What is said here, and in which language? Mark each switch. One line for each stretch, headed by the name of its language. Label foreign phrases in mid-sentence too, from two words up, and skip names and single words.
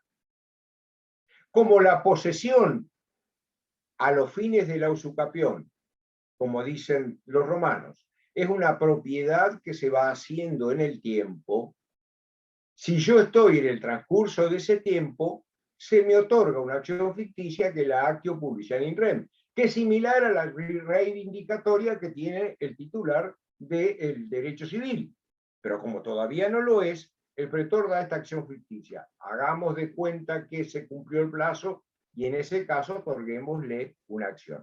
Spanish: Como la posesión a los fines de la usucapión, como dicen los romanos, es una propiedad que se va haciendo en el tiempo, si yo estoy en el transcurso de ese tiempo, se me otorga una acción ficticia que es la
Latin: actio publiciana in rem,
Spanish: que es similar a la reivindicatoria que tiene el titular del derecho civil. Pero como todavía no lo es, el pretor da esta acción ficticia. Hagamos de cuenta que se cumplió el plazo y en ese caso otorguémosle una acción.